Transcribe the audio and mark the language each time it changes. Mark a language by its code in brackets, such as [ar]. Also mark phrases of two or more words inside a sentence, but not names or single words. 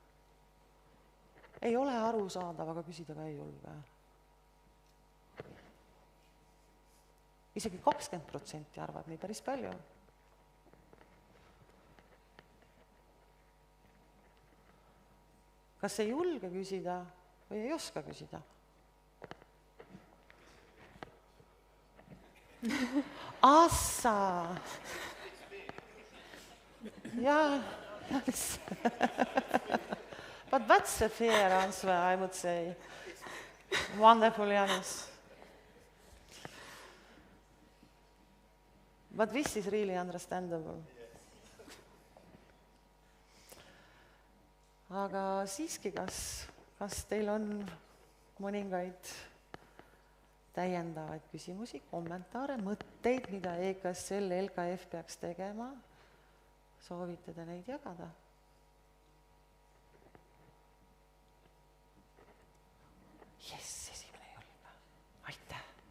[et] Ei ole arusaadav, aga küsida ka ei julge. Isegi 20% arvab nii päris palju. Kas ei julge küsida või ei oska küsida? Assa! [en] Yeah. But that's a fair answer, I would say. Wonderful, Jānis. But this is really understandable. [et] Aga siiski, kas teil on mõningaid täiendavaid küsimusi, kommentaare, mõtteid, mida EKSL, LKF peaks tegema? Soovite te neid jagada? Jess, esimene ei olnud. Aitäh!